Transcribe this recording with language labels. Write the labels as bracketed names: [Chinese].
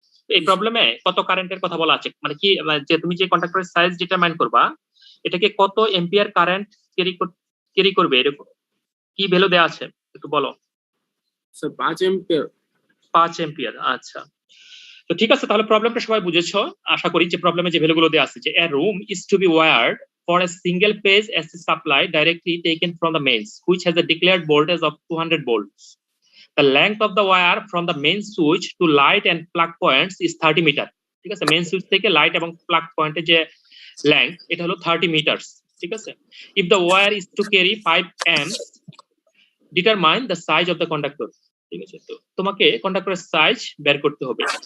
[Bangla] এই প্রবলেমে কত কারেন্টের কথা বলা আছে, মানে কি যে তুমি যে কন্ডাক্টরের সাইজ ডিটারমাইন করবা এটাকে কত এম্পিয়ার কারেন্ট ক্যারি করবে, এরকম কি ভ্যালু দেয়া আছে একটু বলো। Sir 5 ampere. 5 এম্পিয়ার, আচ্ছা। তো ঠিক আছে, তাহলে প্রবলেমটা সবাই বুঝেছো আশা করি। যে প্রবলেমে যে ভ্যালুগুলো দেয়া আছে যে [English] a room is to be wired for a single phase AC supply directly taken from the mains which has a declared voltage of 200 volts. The length of the wire from the main switch to light and plug points is 30 meter. [Bangla] ঠিক আছে, main switch থেকে light এবং plug পয়েন্টে যে length এটা হলো 30 metres, ঠিক আছে। [English] if the wire is to carry 5 amps determine the size of the conductor, [Bangla] ঠিক আছে। তো তোমাকে কন্ডাক্টরের সাইজ বের করতে হবে।